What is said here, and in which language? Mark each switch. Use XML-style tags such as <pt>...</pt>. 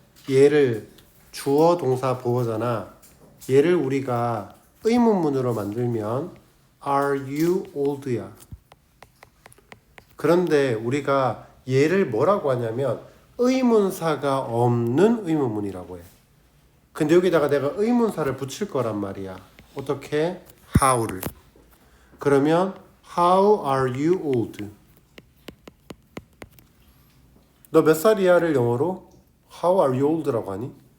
<ko>얘를 주어 동사 보어잖아. 얘를 우리가 의문문으로 만들면</ko> <en>Are you old</en> <ko>야. 그런데 우리가 얘를 뭐라고 하냐면 의문사가 없는 의문문이라고 해. 근데 여기다가 내가 의문사를 붙일 거란 말이야. 어떻게? how를.</ko> <en>그러면 How are you old?</en> <ko>너 몇 살이야를 영어로</ko> <en>How are you old</en> <ko>라고 하니?</ko>